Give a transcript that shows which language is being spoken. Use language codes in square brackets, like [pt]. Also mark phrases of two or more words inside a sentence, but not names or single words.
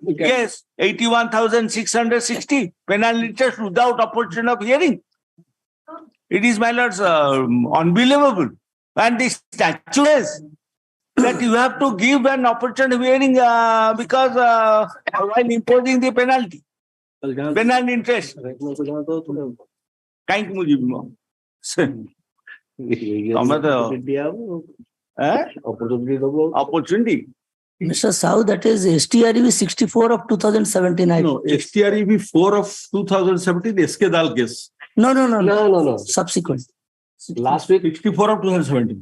[en] Yes, 81,660 penal interest without opportunity of hearing. It is, my lords, unbelievable. And the statute is that you have to give an opportunity of hearing because while imposing the penalty. Penal interest. [or] କାହିଁକି ମୁଁ ଯିବି ମ ତମେ ତ opportunity. [en] Mr. Sau, that is STRB 64 of 2017. No, STRB 4 of 2017 SK Dal case. No. Subsequent. Last week 64 of 2017.